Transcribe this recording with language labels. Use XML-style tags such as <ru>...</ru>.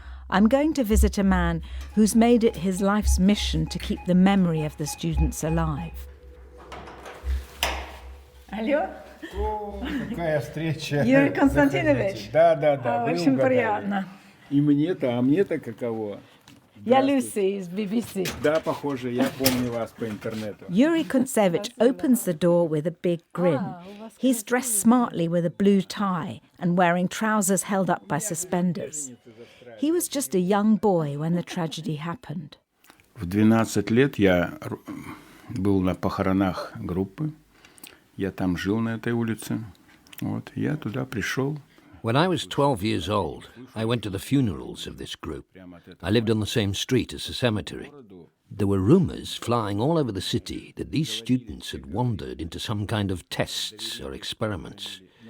<en>I'm going to visit a man who's made it his life's mission to keep the memory of the students alive.</en> <ru>Алло? Какая встреча. Юрий Константинович. Да, Очень приятно. И мне-то, а мне-то каково? Я Lucy из BBC. Да, похоже, я помню вас по интернету.</ru> <en>Yuri Kuntsevich opens the door with a big grin. He's dressed smartly with a blue tie and wearing trousers held up by suspenders. He was just a young boy when the tragedy happened.</en> <ru>В 12 лет я был на похоронах группы. Я там жил на этой улице. Вот, я туда пришел.</ru> <en>When I was 12 years old, I went to the funerals of this group. I lived on the same street as the cemetery. There were rumours flying all over the city that these students had wandered into some kind of tests or experiments.</en>